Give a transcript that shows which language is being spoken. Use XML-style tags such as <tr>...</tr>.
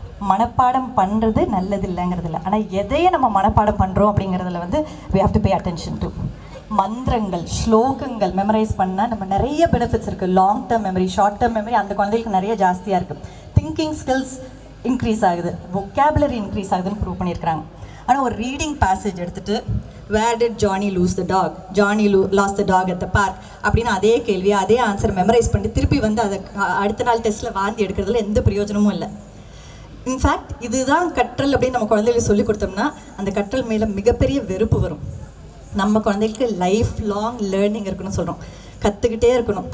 <ta>மனப்பாடம் பண்ணுறது நல்லது இல்லைங்கிறது இல்லை, ஆனால் எதையை நம்ம மனப்பாடம் பண்ணுறோம் அப்படிங்கிறதுல வந்து</ta> <en>we have to pay attention to.</en> <ta>மந்திரங்கள், ஸ்லோகங்கள் மெமரைஸ் பண்ணால் நம்ம நிறைய பெனிஃபிட்ஸ் இருக்குது. Long term memory, short term memory அந்த குழந்தைகளுக்கு நிறைய ஜாஸ்தியாக இருக்குது. திங்கிங் ஸ்கில்ஸ் இன்க்ரீஸ் ஆகுது, vocabulary இன்க்ரீஸ் ஆகுதுன்னு ப்ரூவ் பண்ணியிருக்கிறாங்க. ஆனால் ஒரு ரீடிங் பேசேஜ் எடுத்துகிட்டு</ta> <en>where did Johnny lose the dog? Johnny lost the dog at the park</en> <ta>அப்படின்னு அதே கேள்வி அதே ஆன்சர் மெமரைஸ் பண்ணி திருப்பி வந்து அதை அடுத்த நாள் டெஸ்ட்டில் வாந்தி எடுக்கிறதுல எந்த பிரயோஜனமும் இல்லை. இன்ஃபேக்ட் இதுதான் கற்றல் அப்படின்னு நம்ம குழந்தைகளுக்கு சொல்லிக் கொடுத்தோம்னா அந்த கற்றல் மேலே மிகப்பெரிய வெறுப்பு வரும். நம்ம குழந்தைகளுக்கு லைஃப் லாங் லேர்னிங் இருக்கணும்னு சொல்கிறோம், கற்றுக்கிட்டே இருக்கணும்.</ta>